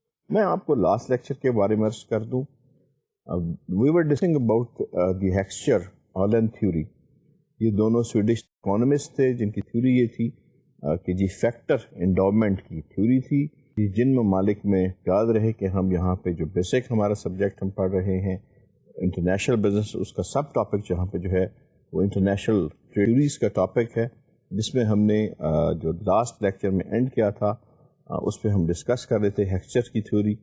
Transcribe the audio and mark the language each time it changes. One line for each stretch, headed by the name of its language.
Urdu: میں آپ کو لاسٹ لیکچر کے بارے میں عرض کر دوں.
English: We were discussing about the Heckscher Ohlin theory.
Urdu: یہ دونوں سویڈش اکانومسٹ تھے جن کی تھیوری یہ تھی کہ جی فیکٹر انڈاؤمنٹ کی تھیوری تھی. جن ممالک میں یاد رہے کہ ہم یہاں پہ جو بیسک ہمارا سبجیکٹ ہم پڑھ رہے ہیں انٹرنیشنل بزنس اس کا سب ٹاپک جہاں پہ جو ہے وہ انٹرنیشنل تھیوریز کا ٹاپک ہے جس میں ہم نے جو لاسٹ لیکچر میں اینڈ کیا تھا اس پہ ہم ڈسکس کر رہے تھے ہیکسچر کی تھیوری.